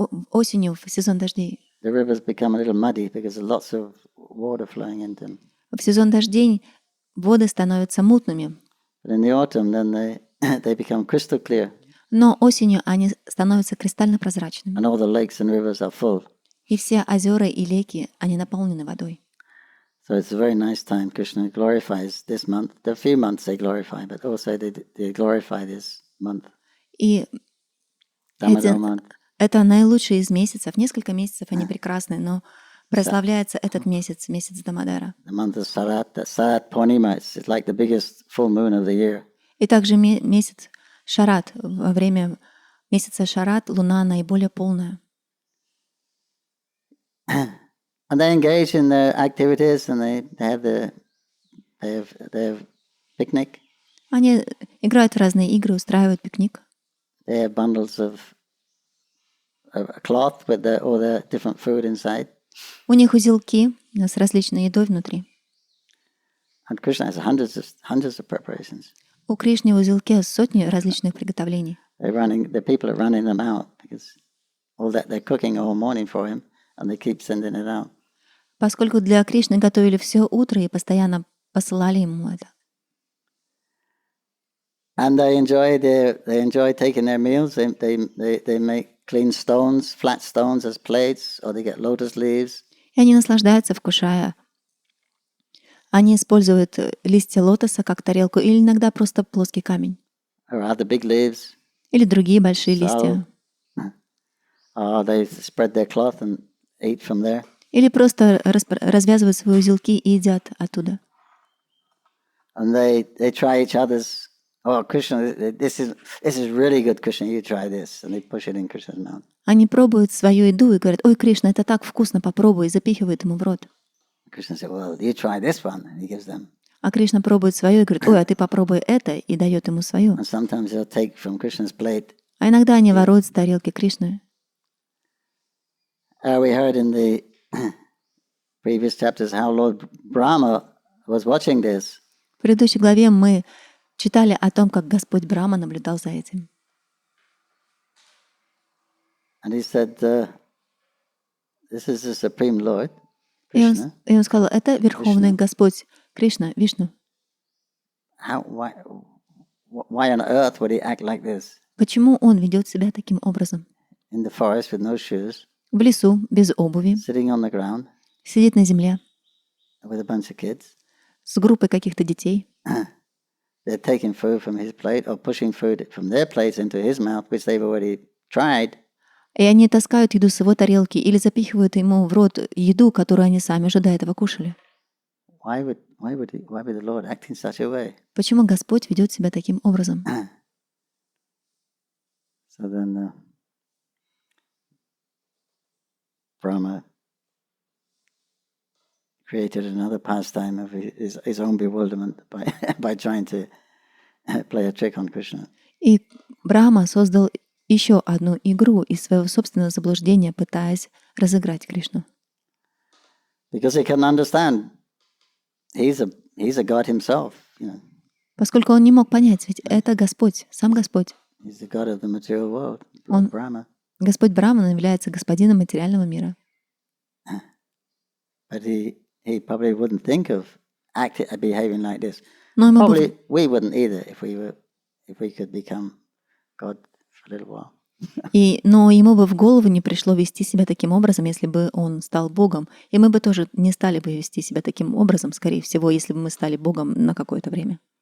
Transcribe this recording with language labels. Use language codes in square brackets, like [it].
[ru] Осенью, в сезон дождей. [en] the rivers become a little muddy because there's lots of water flowing into them. [ru] В сезон дождей воды становятся мутными. [en] But in the autumn, then they become crystal clear, [ru] Но осенью они становятся кристально прозрачными. [en] and all the lakes and rivers are full. [ru] И все озера и реки, они наполнены водой. [en] So it's a very nice time. Krishna glorifies this month. There are a few months they glorify, but also they glorify this month. [ru] И [en] Damodar month. [ru] это наилучший из месяцев. Несколько месяцев они прекрасны, но прославляется этот месяц, месяц Дамодара. [en] The month of Sarat, that Sarat Purnima, it's like the biggest full moon of the year. [ru] И также месяц Шарат. Во время месяца Шарат луна наиболее полная. [en] And they engage in their activities, and they have picnic. [ru] Они играют в разные игры, устраивают пикник. [en] They have bundles of cloth with all the different food inside. [ru] У них узелки с различной едой внутри. [en] And Krishna has hundreds of preparations. [ru] У Кришны в узелке сотни различных приготовлений. [en] The people are running them out because all that they're cooking all morning for him, and they keep sending it out. [ru] Поскольку для Кришны готовили все утро и постоянно посылали ему это. [en] And they enjoy taking their meals. They make clean stones, flat stones as plates, or they get lotus leaves. [ru] И они наслаждаются, вкушая. Они используют листья лотоса как тарелку или иногда просто плоский камень. [en] Or other big leaves. [ru] Или другие большие листья. [en] Or they spread their cloth and eat from there. [ru] Или просто развязывают свои узелки и едят оттуда. [en] And they try each other's. Oh, Krishna, this is really good, Krishna. You try this, and they push it in Krishna's mouth. [ru] Они пробуют свою еду и говорят: «Ой, Кришна, это так вкусно, попробуй», и запихивают ему в рот. [en] Krishna said, "Well, you try this one," and he gives them. [ru] А Кришна пробует свое и говорит: «Ой, а ты попробуй это», и дает ему свое. [en] And sometimes they'll take from Krishna's plate. [ru] А иногда они воруют с тарелки Кришны. [en] We heard in the previous chapters how Lord Brahma was watching this. [ru] В предыдущей главе мы читали о том, как Господь Брахма наблюдал за этим. [en] And he said, "This is the Supreme Lord, [ru] И [en] Krishna. [ru] он сказал: «Это Верховный Господь Кришна, Вишну. [en] Why on earth would he act like this? [ru] Почему он ведет себя таким образом? [en] In the forest with no shoes, [ru] В лесу, без обуви, [en] sitting on the ground [ru] сидит на земле [en] with a bunch of kids. [ru] с группой каких-то детей. [en] They're taking food from his plate or pushing food from their plates into his mouth, which they've already tried. [ru] И они таскают еду с его тарелки или запихивают ему в рот еду, которую они сами уже до этого кушали. [en] Why would the Lord act in such a way?" [ru] Почему Господь ведет себя таким образом? [en] So then Brahma created another pastime of his own bewilderment by trying to play a trick on Krishna. [ru] И Брахма создал еще одну игру из своего собственного заблуждения, пытаясь разыграть Кришну. [en] Because he couldn't understand. He's a God himself, you know. [ru] Поскольку он не мог понять, ведь это Господь, сам Господь. [en] He's the God of the material world, [ru] Он- [en] Brahma. [ru] Господь Брахман является господином материального мира. [en] But he probably wouldn't think of behaving like this. [ru] Но ему бы [en] Probably we wouldn't either if we could become God for a little while. [ru] Но ему бы в голову не пришло вести себя таким образом, если бы он стал Богом. И мы бы тоже не стали бы вести себя таким образом, скорее всего, если бы мы стали Богом на какое-то время.